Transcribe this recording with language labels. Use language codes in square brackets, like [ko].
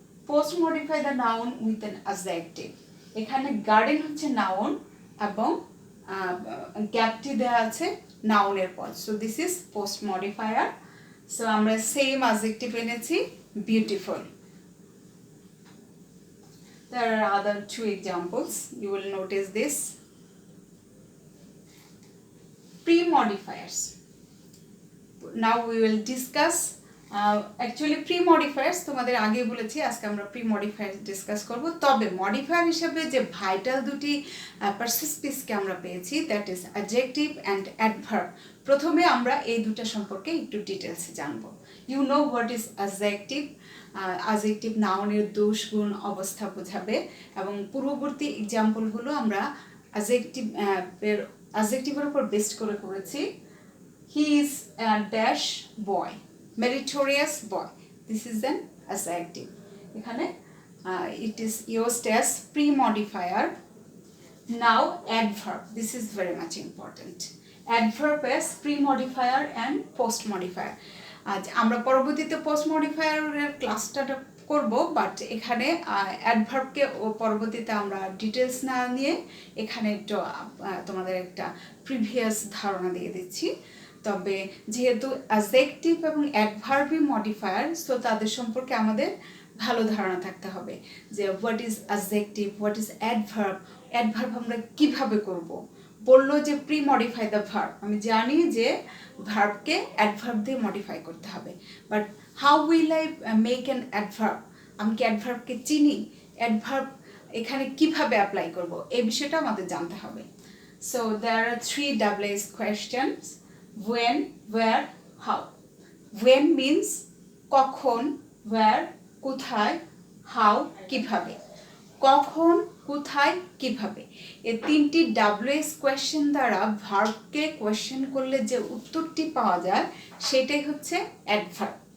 [en] Post modify the noun with an adjective. [bn] এখানে garden হচ্ছে noun এবং গ্যাপটি দেওয়া আছে নাউনের পর, [en] So this is post modifier. [bn] So আমরা সেম অ্যাডজেক্টিভ এনেছি, beautiful. [en] There are other two examples, you will notice this. Pre-modifiers. Now we will discuss actually pre-modifiers [bn] তোমাদের আগে বলেছি, আজকে আমরা pre-modifiers ডিসকাস করব। তবে মডিফায়ার হিসেবে যে ভাইটাল দুটি পার্সিস্পিসকে আমরা পেয়েছি, [en] That is adjective and adverb. [bn] প্রথমে আমরা এই দুটো সম্পর্কে একটু ডিটেলসে জানব। [en] You know what is adjective. [bn] Adjective নাউনের দোষ, গুণ, অবস্থা বোঝাবে, এবং পূর্ববর্তী এক্সাম্পলগুলো আমরা অ্যাডজেক্টিভের উপর বেস্ট করে করেছি। [en] He is a dash boy, meritorious boy, this is an adjective. এখানে it is used as pre-modifier. Now adverb, this is very much important. Adverb as pre-modifier and post-modifier. [bn] আজ আমরা পরবর্তীতে পোস্ট মডিফায়ারের ক্লাসটা করব, বাট এখানে অ্যাডভার্বকে পরবর্তীতে আমরা ডিটেলস না নিয়ে এখানে একটু তোমাদের একটা প্রিভিয়াস ধারণা দিয়ে দিচ্ছি। তবে যেহেতু অ্যাডজেক্টিভ এবং অ্যাডভার্বই মডিফায়ার, সো তাদের সম্পর্কে আমাদের ভালো ধারণা থাকতে হবে যে [en] What is adjective, what is adverb. [bn] Adverb আমরা কিভাবে করব, বললো যে প্রি মডিফাই দ্য ভার্ব, আমি জানি যে ভার্বকে অ্যাডভার্ব দিয়ে মডিফাই করতে হবে, [en] but how will I make an adverb, [bn] আমি কি অ্যাডভার্বকে চিনি, অ্যাডভার্ব এখানে কিভাবে অ্যাপ্লাই করব, এই বিষয়টা আমাদের জানতে হবে। [en] So there are 3 WH questions: when, where, how. When means কখন, where কোথায়, how কিভাবে। [bn] কখন, কোথায়, কিভাবে, এই 3টি WH কোয়েশ্চেন দ্বারা ভার্বকে কোয়েশ্চেন করলে যে উত্তরটি পাওয়া যায় সেটাই হচ্ছে অ্যাডভার্ব।